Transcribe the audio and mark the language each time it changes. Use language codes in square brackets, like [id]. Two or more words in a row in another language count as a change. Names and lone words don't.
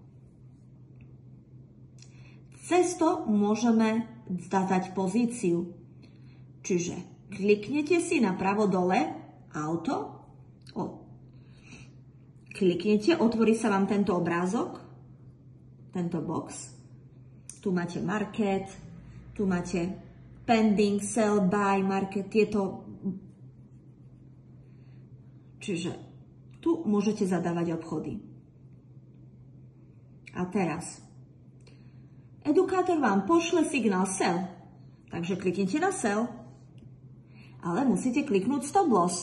[sk] Cez to môžeme zadať pozíciu. Čiže kliknete si napravo dole auto, kliknete, otvorí sa vám tento obrázok, tento box. Tu máte market, tu máte [en] pending, sell, buy, market, [sk] tieto. Čiže tu môžete zadávať obchody. A teraz edukátor vám pošle signál sell, takže kliknite na sell, ale musíte kliknúť [en] stop loss.